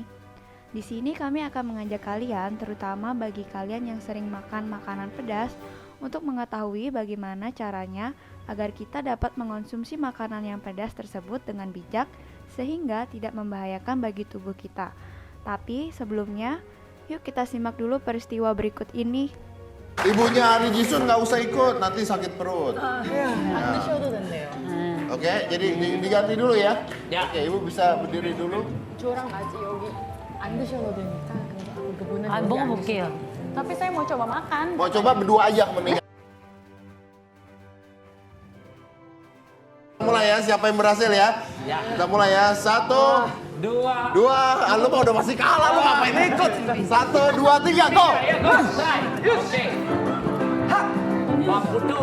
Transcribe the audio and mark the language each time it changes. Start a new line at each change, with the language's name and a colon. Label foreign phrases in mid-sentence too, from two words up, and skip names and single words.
Indonesian: Di sini kami akan mengajak kalian, terutama bagi kalian yang sering makan makanan pedas, untuk mengetahui bagaimana caranya agar kita dapat mengonsumsi makanan yang pedas tersebut dengan bijak, sehingga tidak membahayakan bagi tubuh kita. Tapi sebelumnya, yuk kita simak dulu peristiwa berikut ini. Ibunya Ari Jisun nggak usah ikut, nanti sakit perut.
Korean: 안 드셔도 된대요.
Indonesian: Oke, jadi diganti dulu ya. Ya. Oke, ibu bisa berdiri dulu.
Korean: 저랑 아직 여기 안 드셔도 되니까 그분은 아, 여기 먹어볼게요. 안 드셔도.
Indonesian: tapi saya mau coba makan. Mau coba berdua aja mendingan. Mulai ya, siapa yang berhasil ya? Ya. Kita mulai ya. 1, Dua. 2. Lu mah udah masih kalah, lu ngapain ikut? 1, 2, 3, go! Ayo, go. Oke. Waktu.